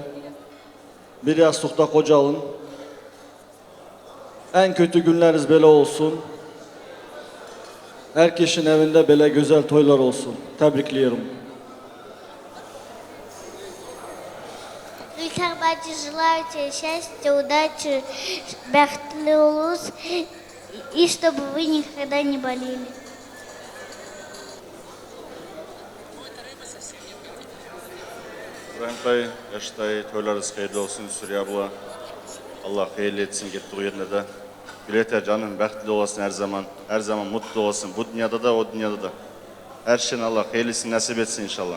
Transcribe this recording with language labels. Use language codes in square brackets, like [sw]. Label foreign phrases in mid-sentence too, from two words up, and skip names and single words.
[tr] Bir yastıkta kocalın. En kötü günleriniz böyle olsun. Herkesin evinde böyle güzel toylar olsun. Tebrikliyorum. [ru] Gülter bacı желаю тебе счастья, удачи, [az] bəxtli ulus, [ru] и чтобы вы никогда не болели. [tr] İbrahim dayı, Yaş dayı, toylarınız hayırlı olsun, Süreyya abla. Allah hayırlı etsin gittiği yerine de. Gületer canım, [az] bəxtli olasın her zaman mutlu olasın. [tr] Bu dünyada da, o dünyada da. Her şeyin Allah hayırlısını nasip etsin inşallah.